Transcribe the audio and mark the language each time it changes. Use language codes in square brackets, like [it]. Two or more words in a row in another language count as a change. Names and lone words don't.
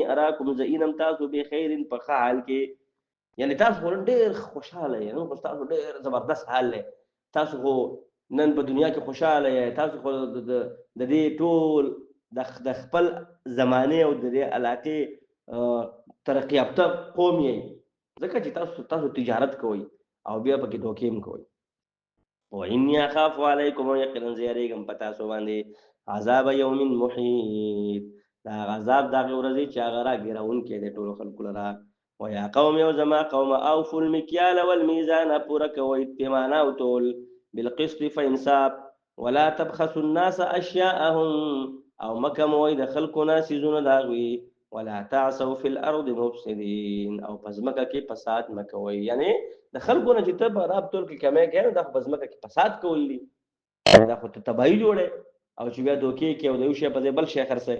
[ps] اراکم زه اینم تاسو بخیر په ښه حال کې، یعنی تاسو خو ډېر خوشحاله یې، نو خو تاسو ډېر زبردست حال دی، تاسو خو نن په دنیا کې خوشحاله یې، تاسو خو د دې ټول د خپل زمانې او د دې علاقې ترقي یافته قوم یې، ځکه چې تاسو تجارت کوئ او بیا پکې دوکې هم کوئ. [ar] وإني أخاف عليكم [ps] یقینا زه یریږم په تاسو باندې [ar] عذاب یوم محیط، [ps] دا عذاب د هغې ورځې چې هغه راګیرونکی دی ټولو خلکو لره. [ar] ویا قوم [ps] یو زما قوم [ar] اوفوا المکیال والمیزان [ps] پوره کوئ پیمانه او تول بالقسط په انصاف [ar] ولا تبخسوا الناس اشیاءهم [ps] او مکموئ د خلکو نه څیزونه د هغوی [ar] ولا تعثوا فی الارض مفسدین [ps] او په ځمکه کې فساد مه کوئ، یعنی د خلکو نه چې ته په راب ټول کې کمی کوې نو دا خو په ځمکه کې فساد کول دي، دا خو ته تباهي جوړې او چې بیا دوکې کې او د یو شی په ځای بل شی خرڅوې.